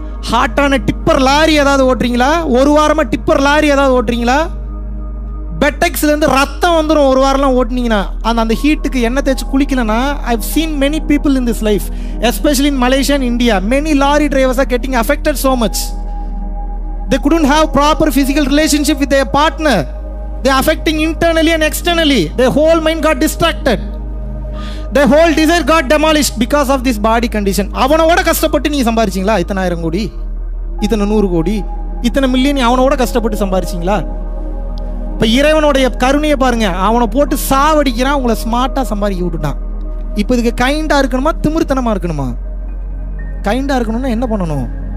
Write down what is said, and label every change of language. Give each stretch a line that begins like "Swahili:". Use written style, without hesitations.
Tamil: ஹாட்டான tipper lorry ஏதாவது ஓட்டுறீங்களா? ஒரு வாரமாக டிப்பர் லாரி ஏதாவது ஓட்டுறீங்களா? பெட்டெக்ஸ்லேருந்து ரத்தம் வந்துடும் ஒரு வாரம்லாம் ஓட்டினீங்கன்னா. அந்த ஹீட்டுக்கு எண்ணெய் தேய்ச்சி குளிக்கலன்னா,
English: I've seen many people in this life, especially in Malaysia and India. Many lorry drivers are getting affected so much. They couldn't have proper physical relationship with their partner. They are affecting internally and externally. Their whole mind got distracted. Their whole desire got demolished because of this body condition.
Tamil: அவனோட கஷ்டப்பட்டு நீ சம்பாரிச்சிங்களா? இத்தனை 1000 கோடி, இத்தனை 100 கோடி, இத்தனை million அவனோட கஷ்டப்பட்டு சம்பாரிச்சிங்களா? இப்போ இறைவனுடைய கருணையை பாருங்க. அவனை போட்டு சாவடிக்கிறான், உங்களை ஸ்மார்ட்டாக சம்பாதிக்க விட்டுட்டான். இப்போ இதுக்கு கைண்டாக இருக்கணுமா திமிர்த்தனமாக இருக்கணுமா? கைண்டாக இருக்கணும்னா என்ன பண்ணணும்?